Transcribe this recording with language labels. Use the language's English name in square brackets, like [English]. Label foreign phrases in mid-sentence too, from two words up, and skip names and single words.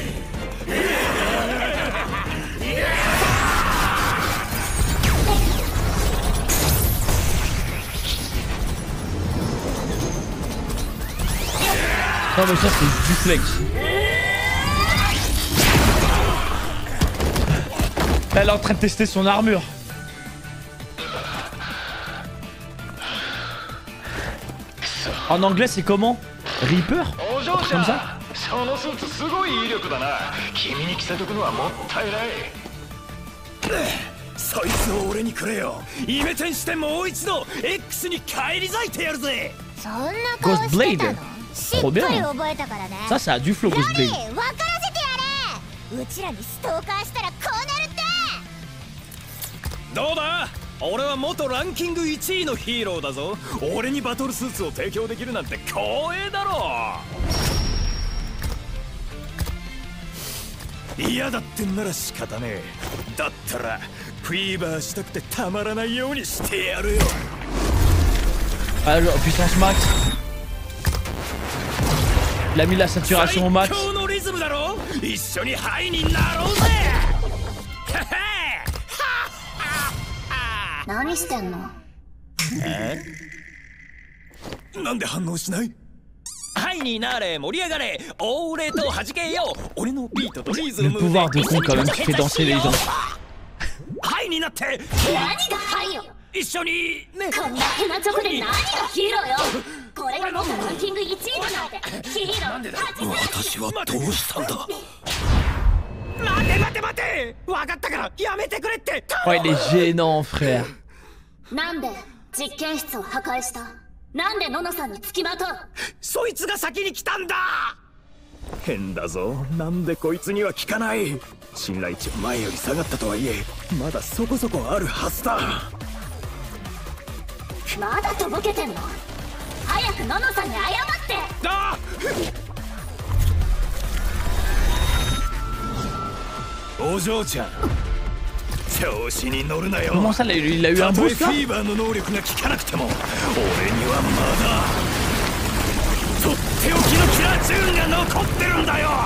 [French] Non mais ça c'est du flex. Elle est en train de tester son armure. En anglais c'est comment? Reaper? Comme ça? [Japanese] そのスーツすごい威力だな。君に着せとくのはもったいない。そいつを俺にくれよ。イメチェンしてもう一度 X に返り咲いてやるぜ。そんな顔してたの？しっかり覚えたからね。 [French] Ça ça a du flow Ghost Blade。 [Japanese] 分からせてやれ。うちらにストーカーしたらこうなるって。どうだ？俺は元ランキング1位のヒーローだぞ。俺にバトルスーツを提供できるなんて光栄だろう。嫌だってんなら仕方ねえ。だったらフィーバーしたくてたまらないようにしてやるよ。 [French] Alors puissance max. Il a mis la saturation au max. [Japanese] 最強のリズムだろ。一緒にハイになろうぜ。何してんの？なんで反応しない？ハイになれ、盛り上がれ、オーレと弾けよ。俺のビートとリズムで [French] Le pouvoir de con quand même qui fait danser les gens. [Japanese] ハイになって。何がハイよ。一緒にね。こんなヘナチョコで何がヒーローよ。これが元ランキング1位だなんてヒーロー初めて。私はどうしたんだ。待て分かったからやめてくれって。 [French] Oh il est gênant frère。 [Japanese] なんで実験室を破壊した？なんでノノさんにつきまとう？そいつが先に来たんだ。変だぞ。なんでこいつには効かない。信頼値は前より下がったとはいえまだそこそこあるはずだ。まだとぼけてんの？早くノノさんに謝って。あお嬢ちゃん調子に乗るなよ。 [French] Comment ça il a eu un boost là? [Japanese] フィーバーの能力が効かなくても俺にはまだとっておきのキラーチューンが残ってるんだよ。